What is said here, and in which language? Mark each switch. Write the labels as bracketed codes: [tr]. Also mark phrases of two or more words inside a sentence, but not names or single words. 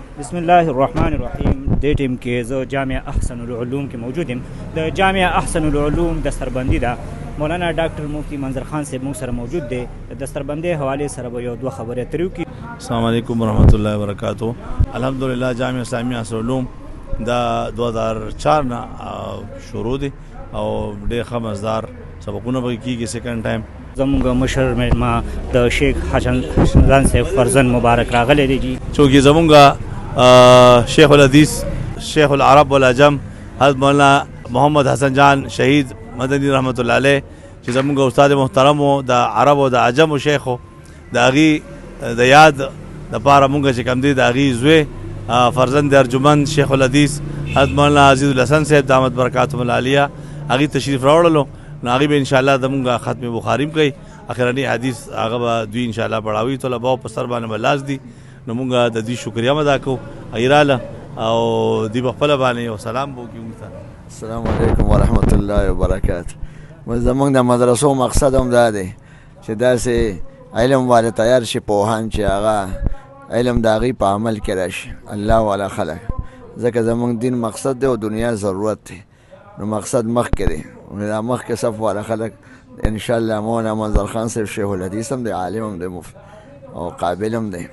[ar] بسم الله الرحمن الرحیم. [ps] دې ټیم کې زه جامعه احسن العلوم کې موجود یم. د جامعه احسن العلوم دستربندي ده. مولانا ډاکټر مفتی منظر خان صاحب موږ سره موجود دی. د دستربندۍ حوالې سره به یو دوه خبرې اترې وکړي. [ar] السلام علیکم ورحمۃ اللہ وبرکاتہ. [ps] الحمدللہ جامعہ اسلامیہ احسن العلوم دا 2004 نه شروع دی او ډېر ښه مزدار سبقونه به کېږي. [en] second time [ps] زموږ مشر مېلمه د شیخ حسن صاحب فرزند مبارک راغلی دی جی. چونکہ زمونږ شیخ الحدیث [ar] شیخ العرب والعجم [ps] حضرت مولانا محمد حسن جان شہید مدنی [ar] رحمۃ اللہ علیہ [ps] چې زمونږ استاد محترم و د عرب و د عجم و شیخ و د هغې د یاد دپاره مونږ چې کوم دی د هغې زوی فرزند ارجمند شیخ الحدیث حضرت مولانا عزیز الحسن صاحب [ar] دامت برکاتهم العالیه [ps] هغې تشریف راوړلو. نو هغې به انشاءالله زمونږ ختم بخاري هم کوي. اخرني حدیث هغه به دوی انشاءالله پړاوي. طلباو په سر باندې به لاس دي. نو مونږ د دوی شکریه هم ادا کوو. هغې راله او دوی به خپله باندې یو سلام به وکړي مونږ ته. [ar] السلام علیکم ورحمۃ اللہ وبرکاتہ. [ps] زمونږ د مدرسو مقصد هم دا دی چې داسې علم والا تیار شي پوهان چې هغه علم د هغې په عمل کې راشي الله والا خلک. ځکه زمونږ دین مقصد دی او دنیا ضرورت دی. نو مقصد مخکې دی. نو دا مخکې صف والا خلک انشاءالله مولانا منظر خان صاحب شیخ الحدیث هم دی، عالم هم دی او قابل هم دی.